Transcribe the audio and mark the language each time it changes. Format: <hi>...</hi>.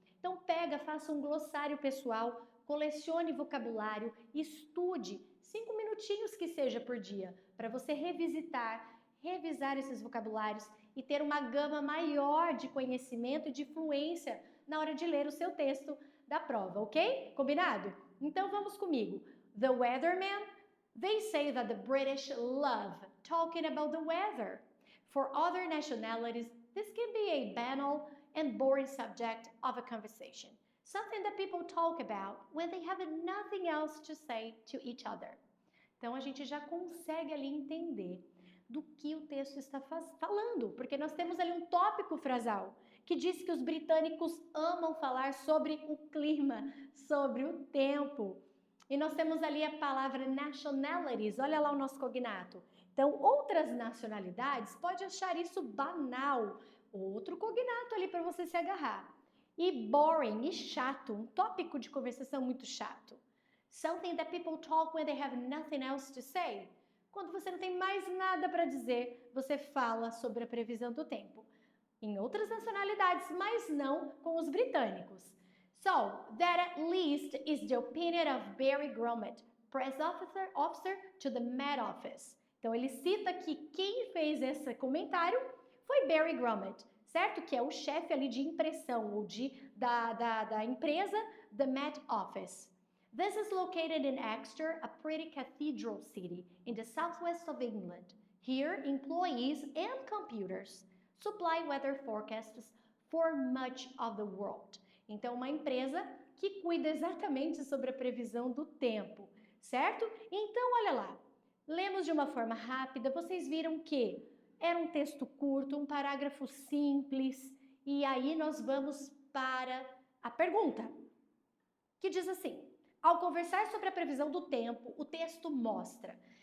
<pt>Então pega, faça um glossário pessoal, colecione vocabulário, estude 5 minutinhos que seja por dia, para você revisar esses vocabulários e ter uma gama maior de conhecimento e de fluência na hora de ler o seu texto da prova, ok? Combinado? Então vamos comigo.</pt> <en>The weatherman, they say that the British love talking about the weather. For other nationalities, this can be a banal and boring subject of a conversation, something that people talk about when they have nothing else to say to each other.</en> <pt>Então a gente já consegue ali entender do que o texto está falando, porque nós temos ali um tópico frasal que diz que os britânicos amam falar sobre o clima, sobre o tempo. E nós temos ali a palavra nationalities, olha lá o nosso cognato. Então, outras nacionalidades pode achar isso banal, outro cognato ali para você se agarrar. E boring, e chato, um tópico de conversação muito chato.</pt> <en>Something that people talk when they have nothing else to say.</en> <pt>Quando você não tem mais nada para dizer, você fala sobre a previsão do tempo. Em outras nacionalidades, mas não com os britânicos.</pt> <en>So, that at least is the opinion of Barry Grommet, press officer to the Met Office.</en> <pt>Então, ele cita que quem fez esse comentário foi Barry Grommet, certo? Que é o chefe ali de impressão ou da empresa The Met Office.</pt> <en>This is located in Exeter, a pretty cathedral city in the southwest of England. Here, employees and computers supply weather forecasts for much of the world.</en> <pt>Então, uma empresa que cuida exatamente sobre a previsão do tempo, certo? Então, olha lá, lemos de uma forma rápida, vocês viram que era um texto curto, um parágrafo simples, e aí nós vamos para a pergunta, que diz assim: ao conversar sobre a previsão do tempo, o texto mostra.</pt>